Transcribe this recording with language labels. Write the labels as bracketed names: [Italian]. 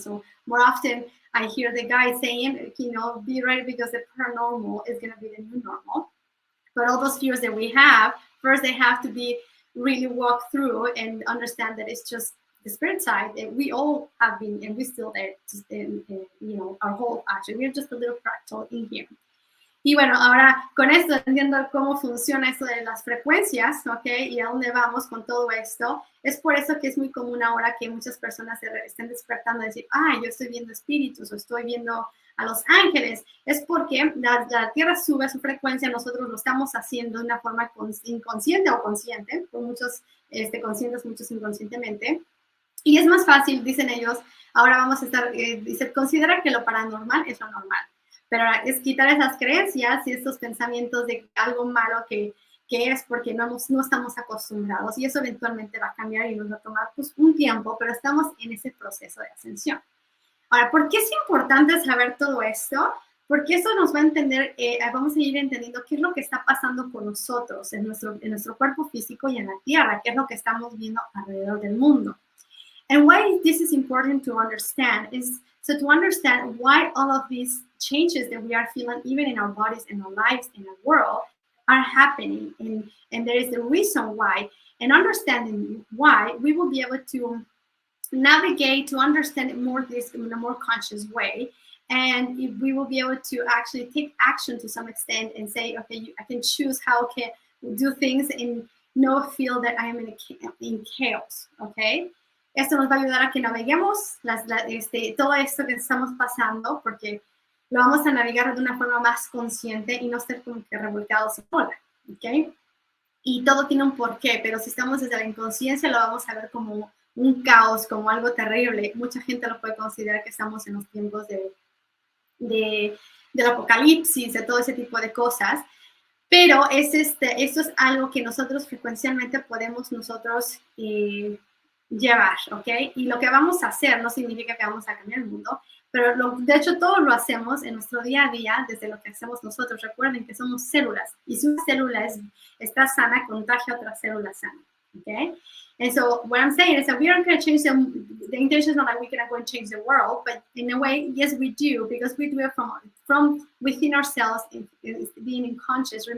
[English] So more often I hear the guys saying, be ready, because the paranormal is going to be the new normal. But all those fears that we have, first they have to be really walked through and understand that it's just the spirit side that we all have been, and we're still there, our whole, actually, we're just a little fractal in here. [Spanish] Y bueno, ahora con esto, entendiendo cómo funciona esto de las frecuencias, ¿ok? Y a dónde vamos con todo esto, es por eso que es muy común ahora que muchas personas se estén despertando y decir, yo estoy viendo espíritus, o estoy viendo a los ángeles. Es porque la Tierra sube su frecuencia, nosotros lo estamos haciendo de una forma inconsciente o consciente, con muchos conscientes, muchos inconscientemente. Y es más fácil, dicen ellos, ahora vamos a estar, considera que lo paranormal es lo normal. Pero es quitar esas creencias y estos pensamientos de algo malo que es porque no estamos acostumbrados, y eso eventualmente va a cambiar y nos va a tomar un tiempo, pero estamos en ese proceso de ascensión. Ahora, ¿por qué es importante saber todo esto? Porque eso nos va a entender, vamos a ir entendiendo qué es lo que está pasando con nosotros en nuestro cuerpo físico y en la Tierra, qué es lo que estamos viendo alrededor del mundo. [English] And why this is important to understand is to understand why all of these changes that we are feeling, even in our bodies, in our lives, in our world, are happening, and there is the reason why. And understanding why, we will be able to navigate, to understand it more, this in a more conscious way. And we will be able to actually take action to some extent and say, okay, I can choose how I can do things and no feel that I am in chaos, okay? [Spanish] Esto nos va a ayudar a que naveguemos todo esto que estamos pasando, porque lo vamos a navegar de una forma más consciente y no estar como que revolcados en ola, ¿ok? Y todo tiene un porqué, pero si estamos desde la inconsciencia lo vamos a ver como un caos, como algo terrible. Mucha gente lo puede considerar que estamos en los tiempos del apocalipsis, de todo ese tipo de cosas, pero esto es algo que nosotros frecuencialmente podemos nosotros llevar, ¿ok? Y lo que vamos a hacer no significa que vamos a cambiar el mundo, pero de hecho todo lo hacemos en nuestro día a día, desde lo que hacemos nosotros. Recuerden que somos células, y si una célula está sana, contagia a otra célula sana, ¿ok? [English] And so what I'm saying is that we aren't going to change the intention is not like we're going to change the world, but in a way, yes, we do, because we do it from within ourselves, being in conscious.